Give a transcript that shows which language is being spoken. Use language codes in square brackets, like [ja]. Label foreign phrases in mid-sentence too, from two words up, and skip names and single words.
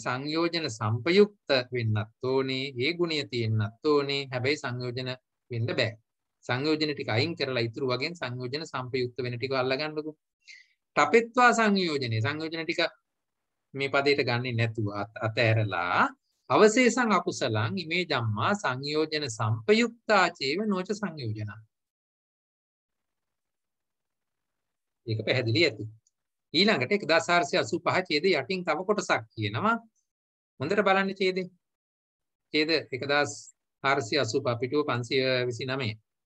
[si] සංයෝජන සංපයුක්ත වෙන්නත් ඕනේ, ඒ ගුණය තියෙන්නත් ඕනේ. හැබැයි සංයෝජන වෙන්න බෑ. සංයෝජන ටික අයින් කරලා ඉතුරු වගේ සංයෝජන සංපයුක්ත වෙන ටික අල්ලගන්නකො. [pi] තපෙත්වා සංයෝජනේ [si] සංයෝජන ටික මේ පදයට ගන්නේ නැතුව අතහැරලා [pi] අවශේෂං අකුසලං ඉමේ ධම්මා සංයෝජන සංපයුක්තාචේව නොච සංයෝජන. [si] ඒක පැහැදිලි ඇති. ඊළඟට 1485 ඡේද යටින් තව කොටසක් කියනවා. හොඳට බලන්න ඡේදේ. ඡේද 1485 පිටුව 529.